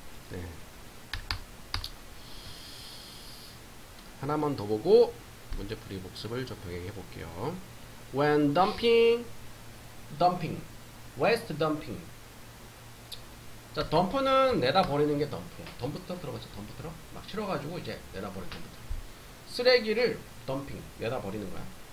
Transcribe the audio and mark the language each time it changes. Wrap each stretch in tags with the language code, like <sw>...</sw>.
<ko>네. 하나만 더 보고 문제풀이 복습을 좀 병행해 볼게요.</ko> <en>When dumping, waste dumping.</en> <ko>자, 덤프는 내다 버리는 게 덤프야. 덤프트럭 들어봤죠? 덤프트럭? 막 실어가지고 이제 내다 버리는 덤프트럭. 쓰레기를 덤핑, 내다 버리는 거야.</ko>